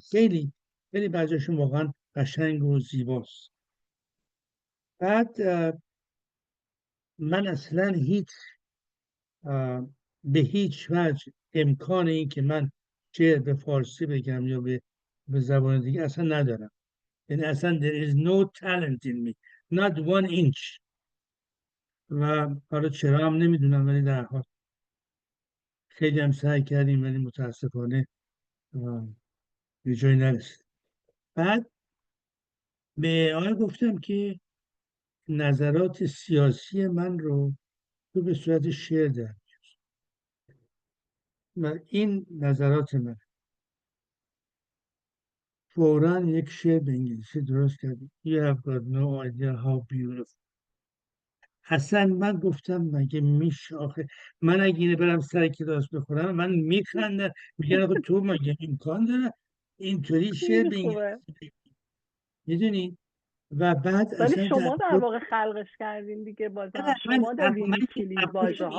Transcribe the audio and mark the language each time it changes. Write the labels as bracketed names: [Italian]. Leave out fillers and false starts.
[Persian] خیلی خیلی بعضیشون واقعا قشنگ و زیباست. بعد من اصلا به هیچ وجه امکان این که من شعر به فارسی بگم یا به زبان دیگه اصلا ندارم. یعنی اصلا [English] there is no talent in me, not 1 inch. [Persian] و حالا چرا هم نمیدونم، ولی در حال خیلی هم سعی کردیم ولی متاسفانه به جایی نرسید. بعد به آقای گفتم که نظرات سیاسی من رو تو به صورت شعر در و این نظرات من. فوراً یک شعر به انگلیسی درست کرد. [English] You have got no idea how beautiful. [Persian] اصلا من گفتم مگه میشه آخه من اگه اینه برم سر کلاس بخورم من میخندم، میگن آخه تو مگه امکان داره اینطوری شعر به انگلیسی، میدونی؟ و بعد ولی اصلا شما در واقع خلقش کردین دیگه، بازم شما دادین این کلید واژه ها